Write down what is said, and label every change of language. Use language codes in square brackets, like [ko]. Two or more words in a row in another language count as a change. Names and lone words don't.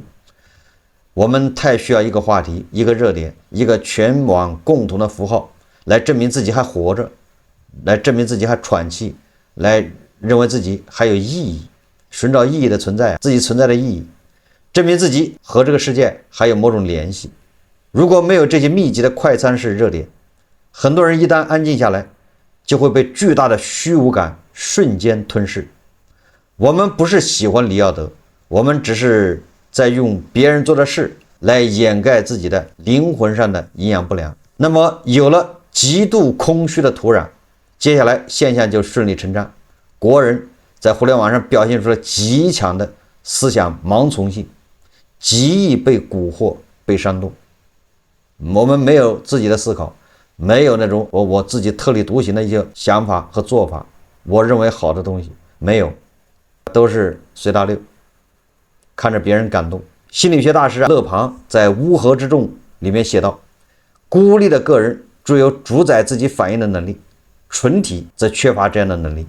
[zh] 我們太需要一個話題、一個熱點、一個全網共同的符號，來證明自己還活着，來證明自己還喘氣，來認為自己還有意義，尋找意義的存在，自己存在的意義，證明自己和這個世界還有某種聯繫。如果沒有這些密集的快餐式熱點，很多人一旦安靜下來，就會被巨大的虛無感瞬間吞噬。我們不是喜歡李耀德，我們只是在用別人做的事來掩蓋自己的靈魂上的營養不良。那麼有了極度空虛的土壤，接下來現象就順理成章。國人在互联網上表現出了極強的思想盲从性，极易被蛊惑、被煽动。我們沒有自己的思考，沒有那种我自己特立獨行的一些想法和做法，我認為好的東西沒有，都是隨大流，看着別人感動。心理學大師勒龐在《烏合之眾》裡面寫道：孤立的個人具有主宰自己反應的能力，群體則缺乏這樣的能力。